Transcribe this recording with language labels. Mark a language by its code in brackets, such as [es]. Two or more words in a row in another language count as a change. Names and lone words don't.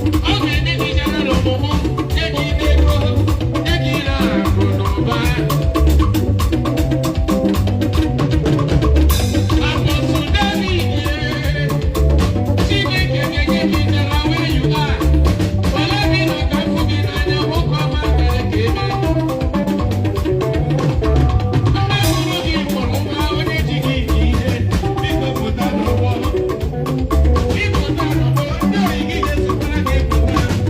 [ig] Ọ ga-enye gị jara n'ọmụmụ, nye gị n'ego, nye gị n'akụ n'ụba. Apostle David, Chineke na-enye gị jara [en] where you are. [ig] Were gị nọ ka m fụ gị n'anya, nwoke ọma mere ka ị mee. Nne mụrụ gị mụrụ nwa, onye ji gị ike ihe, biko pụta n'ụgbọ. Ị pụta n'ụgbọ, ndị oyi gị ga-esokwara gị pụta.